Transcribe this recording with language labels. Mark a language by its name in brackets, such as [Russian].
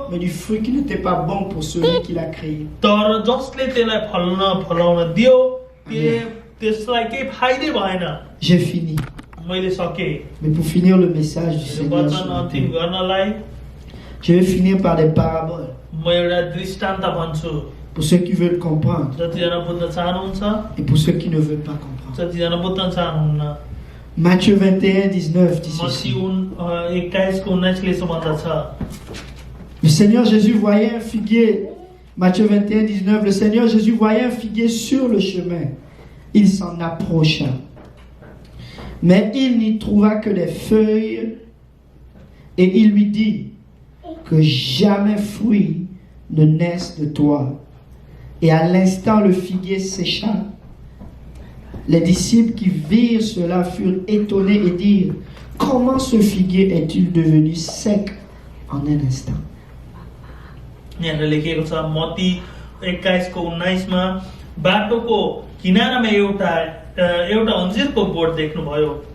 [French] Mais du fruit qui n'était pas bon pour celui qui l'a créé. [Nepali] तर जसले त्यसलाई फलाउन दियो त्यसलाई केही फाइदै भएन [French] J'ai fini. [Nepali] मैले सकेँ [French] Mais pour finir le message du [Nepali] मेरो [French] Seigneur, [Nepali] वचन [French] ce matin, [Nepali] अन्तिम गर्नलाई [French] je vais finir par des paraboles. [Nepali] म एउटा दृष्टान्त भन्छु [French] Pour ceux qui veulent comprendre [Nepali] जतिजना बुझ्न चाहनुहुन्छ [French] et pour ceux qui ne veulent pas comprendre. [Nepali] जतिजना बुझ्न चाहनुहुन्न [French] Matthieu 21, 19 dit [Nepali] मत्ती [French] ceci. [Nepali] 21:19 ले यसो भन्दछ [French] Le Seigneur Jésus voyait un figuier. Matthieu 21, 19. Le Seigneur Jésus voyait un figuier sur le chemin. Il s'en approcha. Mais il n'y trouva que des feuilles. Et il lui dit que jamais fruit ne naisse de toi. Et à l'instant, le figuier sécha. Les disciples qui virent cela furent étonnés et dirent: comment ce figuier est-il devenu sec en un instant? [Nepali] यहाँ लेखिएको छ मत्ती 21:19 मा बाटोको किनारामा एउटा अन्जिरको बोट देख्नुभयो।